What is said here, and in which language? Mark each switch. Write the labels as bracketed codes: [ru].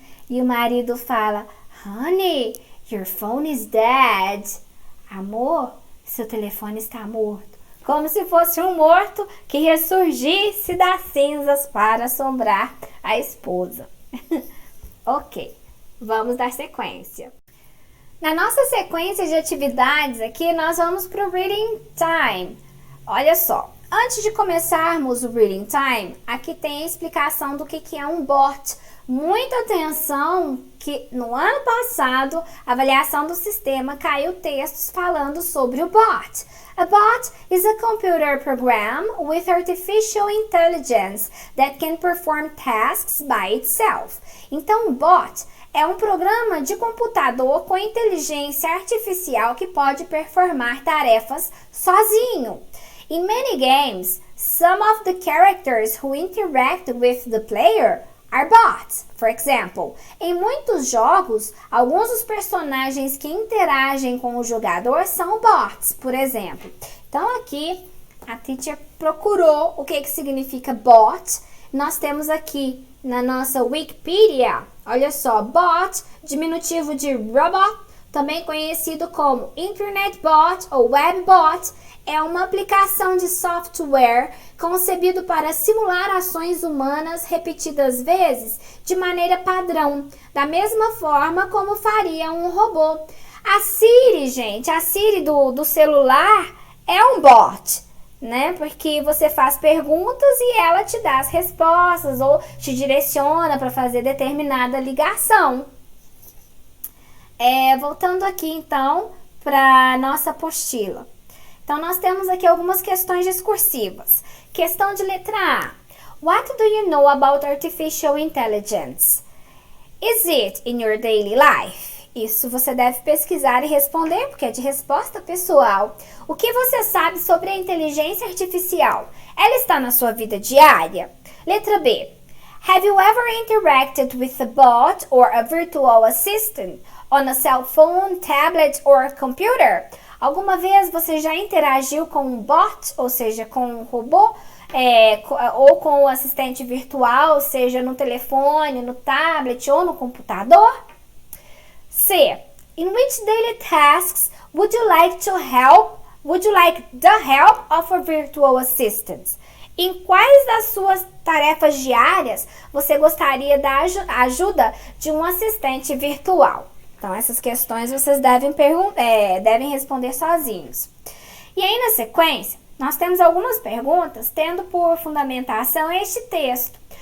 [pt] E o marido fala, [en] honey, your phone is dead. [pt] Amor, seu telefone está morto. Como se fosse um morto que ressurgisse das cinzas para assombrar a esposa. Ok, vamos dar sequência. Na nossa sequência de atividades aqui, nós vamos para o Reading Time. Olha só, antes de começarmos o Reading Time, aqui tem a explicação do que é um bot. Muita atenção que no ano passado, a avaliação do sistema caiu textos falando sobre o bot. [en] A bot is a computer program with artificial intelligence that can perform tasks by itself. [pt] Então, o bot é um programa de computador com inteligência artificial que pode performar tarefas sozinho. [en] In many games, some of the characters who interact with the player are bots. For example, [pt] em muitos jogos, alguns dos personagens que interagem com o jogador são bots, por exemplo. Então aqui a teacher procurou o que significa bot. Nós temos aqui na nossa Wikipedia, olha só, bot, diminutivo de robot, também conhecido como Internet Bot ou Web Bot, é uma aplicação de software concebido para simular ações humanas repetidas vezes de maneira padrão, da mesma forma como faria um robô. A Siri, gente, a Siri do celular é um bot, né? Porque você faz perguntas e ela te dá as respostas ou te direciona para fazer determinada ligação. Voltando aqui então para nossa apostila. Então nós temos aqui algumas questões discursivas. Questão de letra A. [en] What do you know about artificial intelligence? Is it in your daily life? [pt] Isso você deve pesquisar e responder, porque é de resposta pessoal. O que você sabe sobre a inteligência artificial? Ela está na sua vida diária? Letra B. [en] Have you ever interacted with a bot or a virtual assistant on a cell phone, tablet or computer? [pt] Alguma vez você já interagiu com um bot, ou seja, com um robô, ou com um assistente virtual, seja no telefone, no tablet ou no computador? C. [en] In which daily tasks would you like to help? Would you like the help of a virtual assistant? [pt] Em quais das suas tarefas diárias você gostaria da ajuda de um assistente virtual? Então, essas questões vocês devem responder sozinhos. E aí, na sequência, nós temos algumas perguntas tendo por fundamentação este texto.